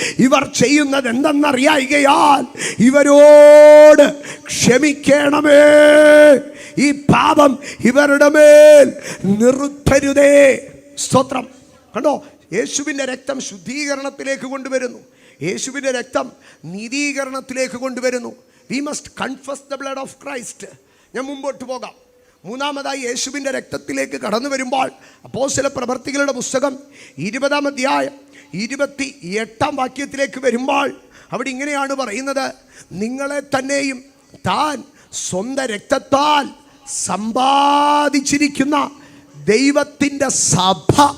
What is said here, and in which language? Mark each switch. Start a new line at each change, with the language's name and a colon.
Malayalam: ഇവർ ചെയ്യുന്നത് എന്തെന്നറിയായികയാൽ ഇവരോട് ക്ഷമിക്കണമേ, ഈ പാപം ഇവരുടെ മേൽ നിർത്തരുതേ. സ്തോത്രം. കണ്ടോ, യേശുവിൻ്റെ രക്തം ശുദ്ധീകരണത്തിലേക്ക് കൊണ്ടുവരുന്നു. യേശുവിൻ്റെ രക്തം നീതീകരണത്തിലേക്ക് കൊണ്ടുവരുന്നു.
English: We must confess the blood of Christ.
Malayalam: ഞാൻ മുമ്പോട്ട് പോകാം. മൂന്നാമതായി യേശുവിൻ്റെ രക്തത്തിലേക്ക് കടന്നു വരുമ്പോൾ അപ്പോസ്തല പ്രവർത്തികളുടെ പുസ്തകം 20-ാം അധ്യായം 28-ാം വാക്യത്തിലേക്ക് വരുമ്പോൾ അവിടെ ഇങ്ങനെയാണ് പറയുന്നത്: നിങ്ങളെ തന്നെയും താൻ സ്വന്തം രക്തത്താൽ സമ്പാദിച്ചിരിക്കുന്ന ദൈവത്തിൻ്റെ സഭ.